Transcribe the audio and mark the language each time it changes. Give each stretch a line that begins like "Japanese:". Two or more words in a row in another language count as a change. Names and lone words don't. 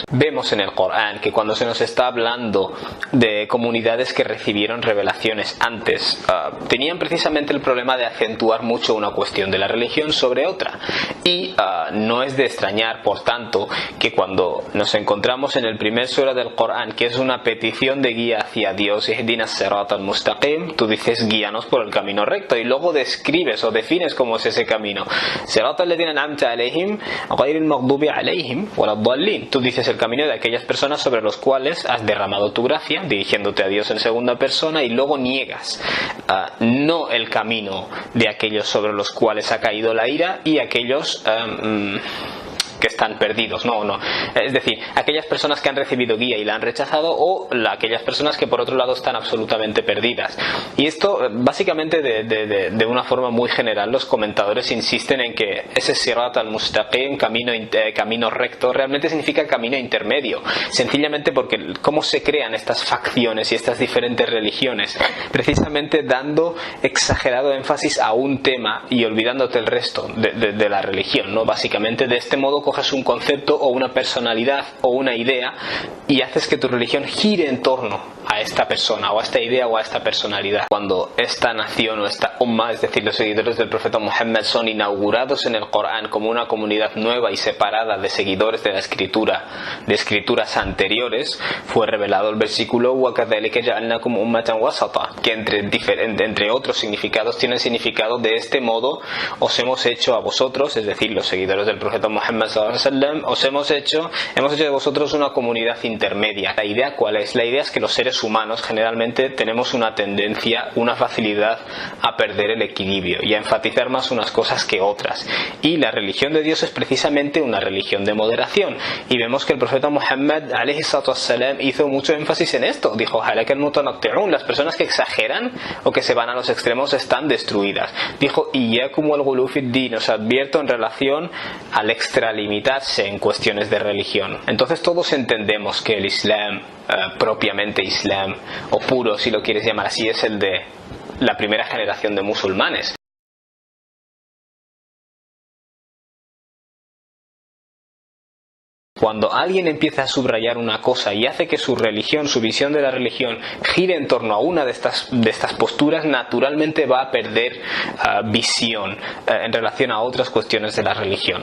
Spanish: Vemos en el Corán que cuando se nos está hablando de comunidades que recibieron revelaciones antes, tenían precisamente el problema de acentuar mucho una cuestión de la religión sobre otra, y no es de extrañar, por tanto, que cuando nos encontramos en el primer sura del Corán, que es una petición de guía hacia Dios,
Arabic: اهدنا الصراط المستقيم,
Spanish: tú dices guíanos por el camino recto, y luego describes o defines cómo es ese camino.
Arabic: صراط الذين أنعمت عليهم غير المغضوب عليهم ولا الضالين,
Spanish: tú dices el camino de aquellas personas sobre los cuales has derramado tu gracia, dirigiéndote a Dios en segunda persona, y luego niegas no el camino de aquellos sobre los cuales ha caído la ira y aquellos que están perdidos, no, es decir, aquellas personas que han recibido guía y la han rechazado, o aquellas personas que por otro lado están absolutamente perdidas. Y esto básicamente de una forma muy general los comentadores insisten en que ese
Arabic: الصراط المستقيم,
Spanish: camino recto, realmente significa camino intermedio, sencillamente porque cómo se crean estas facciones y estas diferentes religiones, precisamente dando exagerado énfasis a un tema y olvidándote el resto de la religión, ¿no? Básicamente de este modo coges un concepto o una personalidad o una idea y haces que tu religión gire en torno a esta persona o a esta idea o a esta personalidad. Cuando esta nación o esta umma, es decir, los seguidores del profeta Muhammad, son inaugurados en el Corán como una comunidad nueva y separada de seguidores de la escritura, de escrituras anteriores, fue revelado el versículo
Arabic: وَكَذَلِكَ جَعَلْنَاكُمْ أُمَّةً وَسَطًا,
Spanish: que entre otros significados tiene el significado de este modo os hemos hecho a vosotros, es decir, los seguidores del profeta Muhammad hemos hecho de vosotros una comunidad intermedia. ¿La idea cuál es? La idea es que los seres humanos generalmente tenemos una tendencia, una facilidad a perder el equilibrio y a enfatizar más unas cosas que otras, y la religión de Dios es precisamente una religión de moderación, y vemos que el profeta Muhammad
Arabic: عليه الصلاة والسلام
Spanish: hizo mucho énfasis en esto. Dijo
Arabic: هلك المتنطعون,
Spanish: las personas que exageran o que se van a los extremos están destruidas.
Arabic: Dijo إياكم والغلو في الدين,
Spanish: os advierto en relación al extralimitarse en cuestiones de religión. Entonces todos entendemos que el Islam, propiamente Islam, o puro si lo quieres llamar así, es el de la primera generación de musulmanes. Cuando alguien empieza a subrayar una cosa y hace que su religión, su visión de la religión gire en torno a una de estas posturas, naturalmente va a perder visión en relación a otras cuestiones de la religión.